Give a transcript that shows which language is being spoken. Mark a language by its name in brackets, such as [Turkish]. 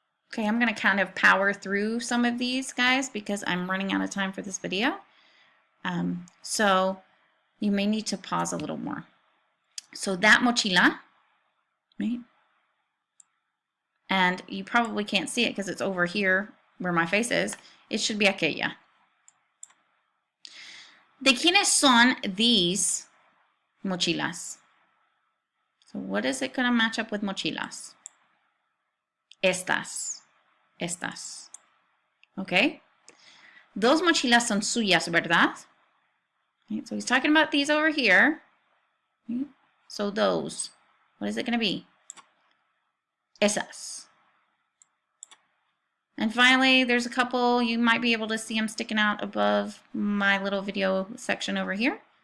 [English] Okay, I'm going to kind of power through some of these, guys, because I'm running out of time for this video. So you may need to pause a little more. So that mochila, right? And you probably can't see it because it's over here where my face is. It should be aquella. [Spanish] ¿De quiénes son these mochilas? [English] So what is it going to match up with mochilas? [Spanish] Estas. [English] Okay? [Spanish] Those mochilas son suyas, ¿verdad? [English] Right, so he's talking about these over here. Right? So those. What is it going to be? Esas. And finally, there's a couple, you might be able to see them sticking out above my little video section over here.